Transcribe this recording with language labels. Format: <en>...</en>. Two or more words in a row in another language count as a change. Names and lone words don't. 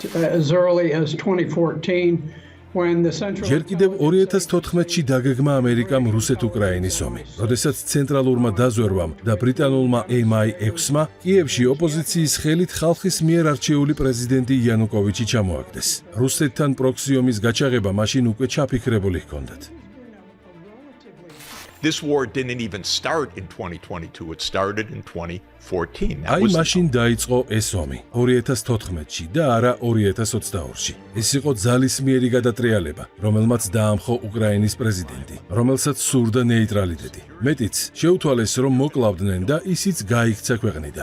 <ka>ჯერ კიდევ 2014-ში დაგეგმა ამერიკამ რუსეთ-უკრაინის ომი, როდესაც ცენტრალურმა დაზვერვამ და ბრიტანულმა MI6-მა კიევში ოპოზიციის ხელით ხალხის მიერ არჩეული პრეზიდენტი იანუკოვიჩი ჩამოაგდეს. რუსეთთან პროქსი ომის გაჩაღება მაშინ უკვე ჩაფიქრებული ჰქონდათ.</ka> <en>This war didn't even start in 2022, it started in 2014.</en> <ka>აი მაშინ დაიწყო ეს ომი 2014-ში და არა 2022-ში. ეს იყო ძალისმიერი გადატრიალება, რომელმაც დაამხო უკრაინის პრეზიდენტი, რომელსაც სურდა ნეიტრალიტეტი. მეტიც, შეუთვალეს, რომ მოკლავდნენ და ისიც გაიქცა ქვეყნიდან.</ka>